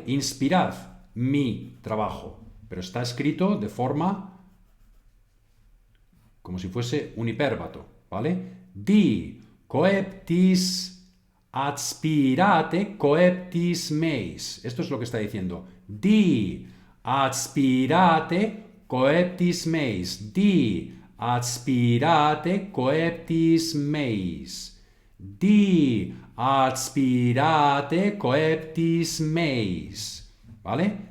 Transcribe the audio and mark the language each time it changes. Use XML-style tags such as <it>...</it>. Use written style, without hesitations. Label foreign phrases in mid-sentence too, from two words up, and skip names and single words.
<es>Inspirad mi trabajo. Pero está escrito de forma como si fuese un hipérbato, ¿vale?</es> <la>Di coeptis aspirate coeptis meis.</la> <es>Esto es lo que está diciendo.</es> <la>Di aspirate coeptis meis. Di aspirate coeptis meis. Di aspirate coeptis meis. ¿Vale?</la>